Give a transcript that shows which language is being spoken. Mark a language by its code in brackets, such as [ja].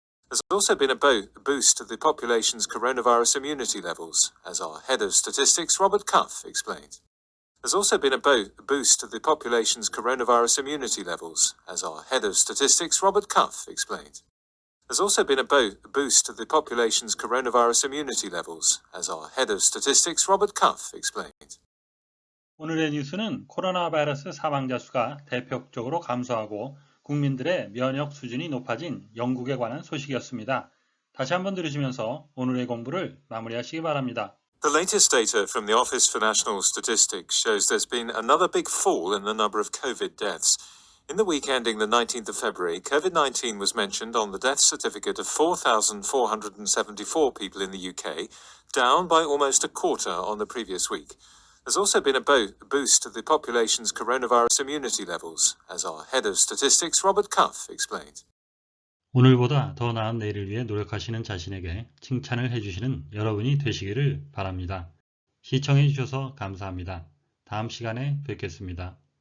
[en] There's also been a boost to the population's coronavirus immunity levels, as our head of statistics, Robert Cuff, explained. There's also been a boost to the population's coronavirus immunity levels, as our head of statistics, Robert Cuff, explained. There's also been a boost to the population's coronavirus immunity levels, as our head of statistics, Robert Cuff, explained. [ko] 오늘의 뉴스는 코로나 바이러스 사망자 수가 대폭적으로 감소하고 국민들의 면역 수준이 높아진 영국에 관한 소식이었습니다. 다시 한번 들으시면서 오늘의 공부를 마무리하시기 바랍니다. [en] The latest data from the Office for National Statistics shows there's been another big fall in the number of COVID deaths. In the week ending the 19th of February, COVID-19 was mentioned on the death certificate of 4,474 people in the UK, down by almost a quarter on the previous week. There's also been a boost to the population's coronavirus immunity levels, as our head of statistics, Robert Cuff, explained. [ko] 오늘보다 더 나은 내일을 위해 노력하시는 자신에게 칭찬을 해주시는 여러분이 되시기를 바랍니다. 시청해 주셔서 감사합니다. 다음 시간에 뵙겠습니다.